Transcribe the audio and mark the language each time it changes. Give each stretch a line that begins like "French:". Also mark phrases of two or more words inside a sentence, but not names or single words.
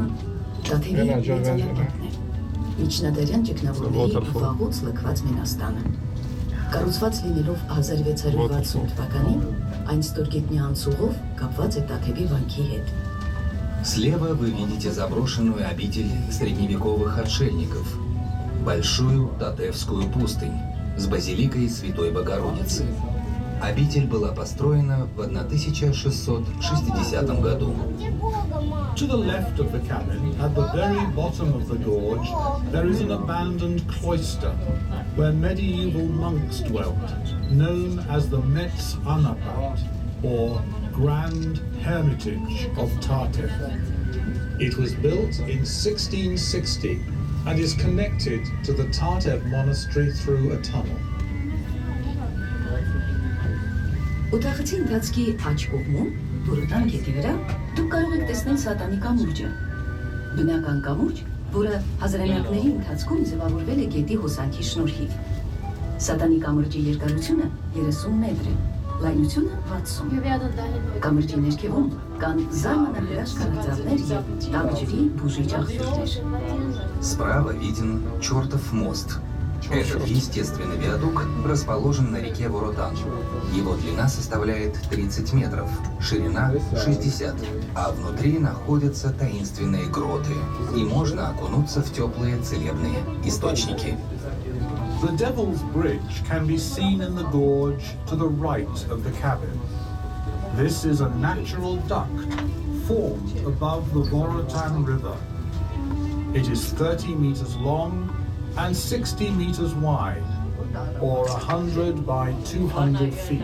Armenian: Տաթևի մեծանապատն է, միջնադարյան ճգնավորների վաղուց լքված մենաստանը։ Կառուցված լինելով 1660 թվականին, այն ստորգետնյա անցուղով կապված է Տաթևի վանքի հետ։
Russian: Слева вы видите заброшенную обитель средневековых отшельников, большую Татевскую пустынь с базиликой Святой Богородицы. Обитель была построена в 1660 году.
English: To the left of the cabin, at the very bottom of the gorge, there is an abandoned cloister where medieval monks dwelt, known as the Metz Anapat, or Grand Hermitage of Tartev. It was built in 1660 and is connected to the Tartev monastery through a tunnel.
Armenian: Օթախցի ընթացքի աջ կողմում, Բուրուտան գետի վրա, դուք կարող եք տեսնել Սատանի կամուրջը։ Բնական կամուրջ, որը հազարամյակների ընթացքում ձևավորվել է գետի հոսանքի շնորհիվ։ Սատանի կամրջի երկարությունը 30 մետր է, լայնությունը 60։ Կամրջի ներքևում կան զարմանահրաշ քարածառներ և տաք ջրի բուժիչ աղբյուրներ։
Russian: Справа виден чертов мост. Этот естественный виадук расположен на реке Воротан. Его длина составляет 30 метров, ширина 60, а внутри находятся таинственные гроты, и можно окунуться в теплые целебные источники.
English: The Devil's Bridge can be seen in the gorge to the right of the cabin. This is a natural duct formed above the Vorotan River. It is 30 meters long and 60 meters wide, or 100 by 200 feet.